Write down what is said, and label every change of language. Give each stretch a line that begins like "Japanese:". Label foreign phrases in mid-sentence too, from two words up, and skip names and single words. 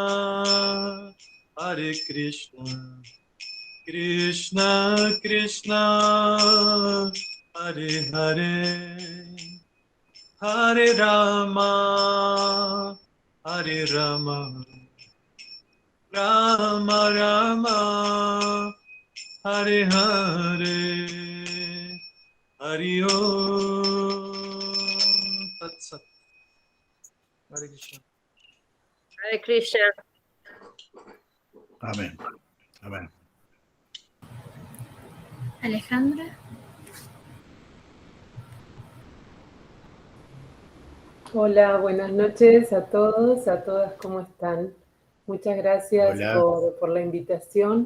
Sanskrit: कृष्ण कृष्ण हरे हरे हरे राम राम राम हरे हरे हरि ओं तत् सत्. Hare Krishna. Hare Krishna.
Spanish: Amén. Amén. Alejandra. Hola, buenas noches a todos, a todas, ¿cómo están? Muchas gracias por la invitación.